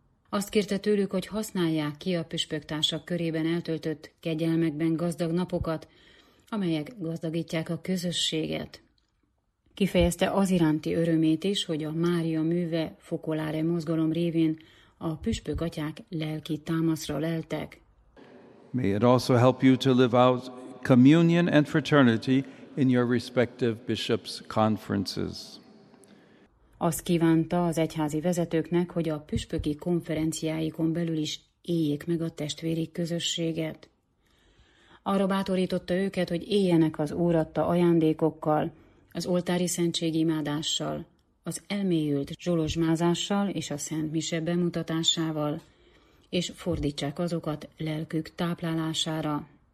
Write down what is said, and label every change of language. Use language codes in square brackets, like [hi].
[hu] Azt kérte tőlük, hogy használják ki a püspöktársak körében eltöltött kegyelmekben gazdag napokat, amelyek gazdagítják a közösséget. Kifejezte az iránti örömét is, hogy a Mária műve Focolare mozgalom révén a püspök atyák lelki támaszra leltek. [en] May it also help you to live out communion and fraternity in your respective bishops' conferences. [hu] Azt kívánta az egyházi vezetőknek, hogy a püspöki konferenciáikon belül is éljék meg a testvéri közösséget. Arra bátorította őket, hogy éljenek az Úr adta ajándékokkal, az oltári szentségimádással, az elmélyült zsolozsmázással és a Szent Mise bemutatásával, és fordítsák azokat lelkük táplálására.